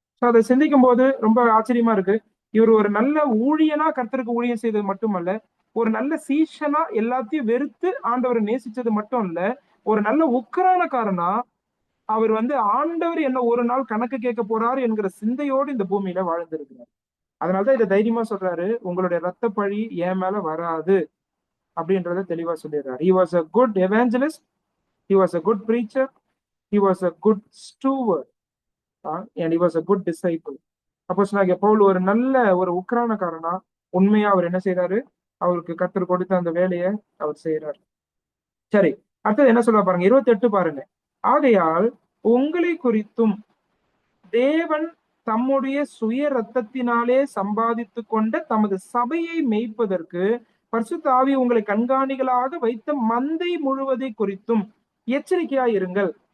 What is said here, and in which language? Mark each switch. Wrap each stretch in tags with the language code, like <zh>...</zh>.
<ta>So அதை சிந்திக்கும் போது ரொம்ப ஆச்சரியமா இருக்கு. இவர் ஒரு நல்ல ஊழியனா கர்த்தருக்கு ஊழியம் செய்தது மட்டுமல்ல, ஒரு நல்ல சீஷனா எல்லாத்தையும் வெறுத்து ஆண்டவரை நேசிச்சது மட்டும் இல்ல, ஒரு நல்ல உக்கிரானக்காரனா அவர் ஆண்டவர் என்ன ஒரு நாள் கணக்கு கேட்க போறாரு என்கிற சிந்தையோடு இந்த பூமியில வாழ்ந்திருக்கிறார். அதனாலதான் இதை தைரியமா சொல்றாரு, உங்களுடைய ரத்த பழி என் மேல வராது அப்படின்றத தெளிவா சொல்லிடுறாரு.</ta> <en>He was a good evangelist, he was a good preacher, he was a good steward, and he was a good disciple.</en> <ta>அப்போஸ்தலனாகிய பவுல் ஒரு நல்ல ஒரு உக்கிரானக்காரனா உண்மையா அவர் என்ன செய்யறாரு, அவருக்கு கர்த்தர் கொடுத்த அந்த வேலையை அவர் செய்யறாரு. சரி, அடுத்தது என்ன சொல்ல பாருங்க, 28 பாருங்க. ஆகையால் உங்களை குறித்தும் தேவன் தம்முடைய சுய ரத்தத்தினாலே சம்பாதித்து கொண்ட தமது சபையை மேய்ப்பதற்கு பரிசுத்த ஆவி உங்களை கண்காணிகளாக வைத்த மந்தை முழுவதை குறித்தும் எச்சரிக்கையா இருங்கள்.</ta>